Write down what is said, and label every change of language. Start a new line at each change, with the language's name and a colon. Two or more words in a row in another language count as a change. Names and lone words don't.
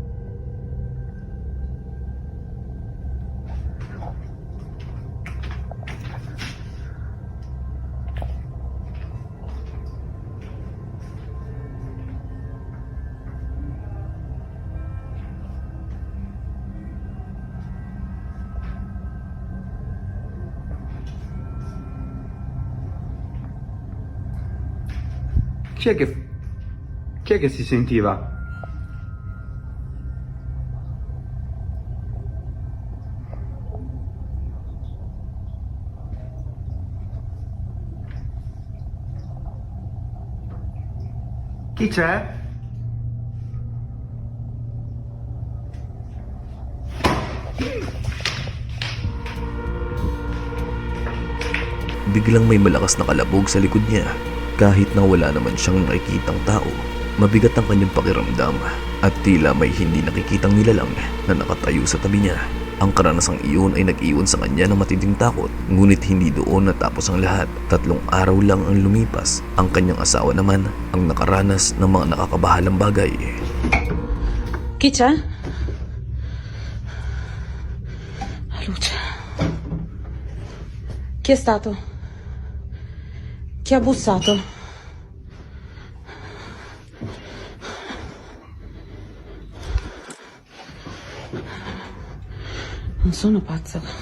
Italian: Chi è che si sentiva? Chi c'è?
Filipino: Biglang may malakas na kalabog sa likod niya. Kahit na wala naman siyang nakikitang tao, mabigat ang kanyang pakiramdam at tila may hindi nakikitang nilalang na nakatayo sa tabi niya. Ang karanasang iyon ay nag-iwan sa kanya ng matinding takot, ngunit hindi doon natapos ang lahat. 3 araw lang ang lumipas. Ang kanyang asawa naman ang nakaranas ng mga nakakabahalang bagay.
Italian: Chi c'è? La luce. Chi è stato? Chi ha bussato? Non sono pazza.